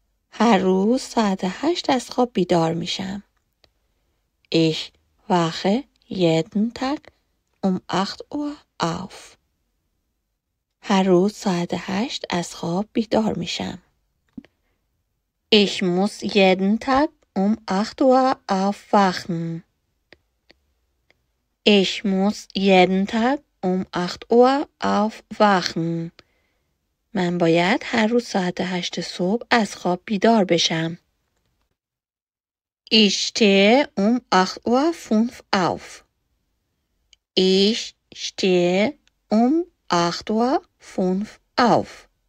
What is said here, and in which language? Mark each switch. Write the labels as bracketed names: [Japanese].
[Persian] هر روز ساعت 8 از خواب بیدار میشم. [German] Ich wache jeden Tag um 8 Uhr auf. [Persian] هر روز ساعت 8 از خواب بیدار میشم. [German] Ich muss jeden Tag um 8 Uhr aufwachen. Ich muss jeden Tag um 8 Uhr aufwachen. [Persian] من باید هر روز ساعت 8 صبح از خواب بیدار بشم. [German] Ich stehe um 8 Uhr 5 auf. Ich stehe um 8 Uhr 5 auf.